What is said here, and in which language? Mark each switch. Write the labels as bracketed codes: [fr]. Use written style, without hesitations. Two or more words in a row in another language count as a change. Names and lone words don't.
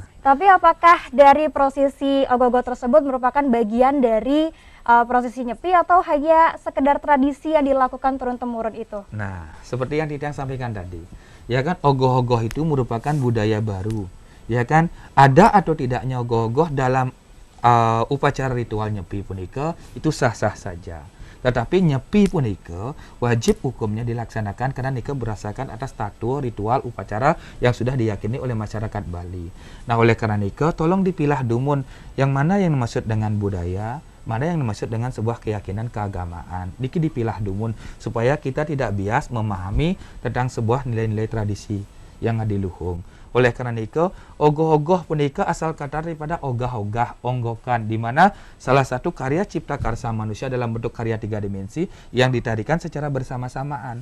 [id] Tapi apakah dari prosesi ogoh-ogoh tersebut merupakan bagian dari prosesi nyepi atau hanya sekedar tradisi yang dilakukan turun-temurun itu? Nah, seperti yang Titiang sampaikan tadi, ya kan, ogoh-ogoh itu merupakan budaya baru, ya kan. Ada atau tidaknya ogoh-ogoh dalam upacara ritual nyepi punika itu sah-sah saja. Tetapi nyepi punika wajib hukumnya dilaksanakan karena nika berdasarkan atas tatu ritual upacara yang sudah diyakini oleh masyarakat Bali. Nah, oleh karena nika tolong dipilah Dumun yang mana yang dimaksud dengan budaya, mana yang dimaksud dengan sebuah keyakinan keagamaan. Niki dipilah Dumun supaya kita tidak bias memahami tentang sebuah nilai-nilai tradisi yang adiluhung. Oleh karena itu, ogoh-ogoh punika asal kata daripada ogah-ogah, onggokan, di mana salah satu karya cipta karsa manusia dalam bentuk karya 3 dimensi yang ditarikan secara bersama-samaan.